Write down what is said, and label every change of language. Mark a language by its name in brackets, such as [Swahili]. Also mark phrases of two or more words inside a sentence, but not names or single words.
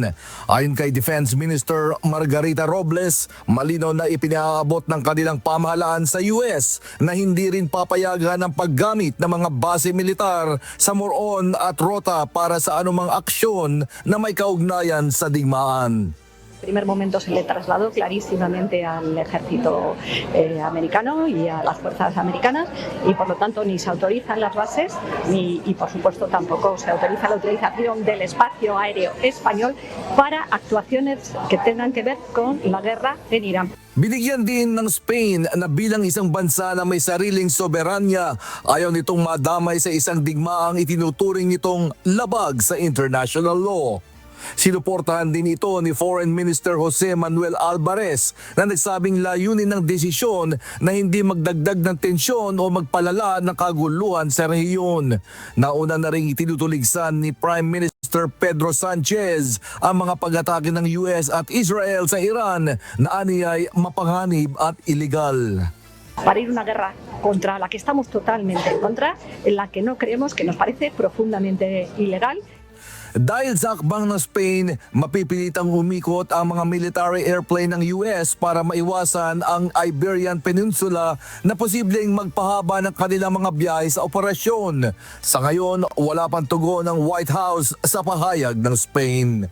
[Filipino] Ayon kay Defense Minister Margarita Robles, malinaw na ipinaabot ng kanilang pamahalaan sa US na hindi rin papayagan ang paggamit ng mga base militar sa Moron at Rota para sa anumang aksyon na may kaugnayan sa digmaan. [Spanish] En primer momento se le trasladó clarísimamente al ejército americano y a las fuerzas americanas y por lo tanto ni se autorizan las bases y por supuesto tampoco se autoriza la utilización del espacio aéreo español para actuaciones que tengan que ver con la guerra en Irán. [Filipino] Binigyan din ng Spain na bilang isang bansa na may sariling soberanya, ayaw nitong madamay sa isang digmaang itinuturing nitong labag sa [English] international law. [Filipino] Sinuportahan din ito ni Foreign Minister Jose Manuel Alvarez na nagsabing layunin ng desisyon na hindi magdagdag ng tensyon o magpalala ng kaguluhan sa rehiyon. Nauna na rin itinutuligsan ni Prime Minister Pedro Sanchez ang mga pag-atake ng US at Israel sa Iran na aniyay mapanganib at iligal. [Spanish] Para ir a una guerra contra la que estamos totalmente en contra, en la que no creemos, que nos parece profundamente ilegal. [Filipino] Dahil sa akbang ng Spain, mapipilitang umikot ang mga [English] military airplane [Filipino] ng US para maiwasan ang Iberian Peninsula na posibleng magpahaba ng kanilang mga biyahe sa operasyon. Sa ngayon, wala pang tugon ng White House sa pahayag ng Spain.